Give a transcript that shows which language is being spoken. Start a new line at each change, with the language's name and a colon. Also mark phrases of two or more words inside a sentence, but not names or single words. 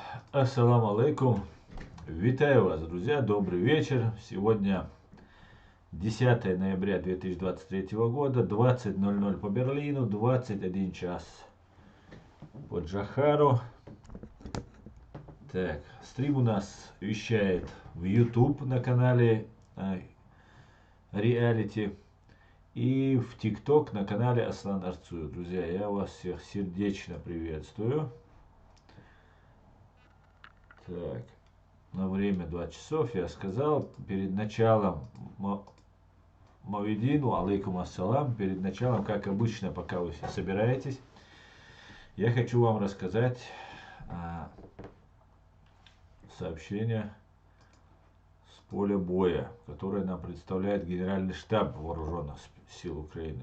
Arabic: السلام عليكم.
Russian: Витаю вас, друзья. Добрый вечер. Сегодня 10 ноября 2023 года, 20:00 по Берлину, 21 час по Джахару. Так, стрим у нас вещает в YouTube на канале Reality и в TikTok на канале Аслан Арцуев. Друзья, я вас всех сердечно приветствую. Так, на время 2 часов я сказал перед началом Мавидину,
Arabic: عليكم السلام,
Russian: перед началом, как обычно, пока вы все собираетесь, я хочу вам рассказать сообщение с поля боя, которое нам представляет Генеральный штаб Вооруженных сил Украины.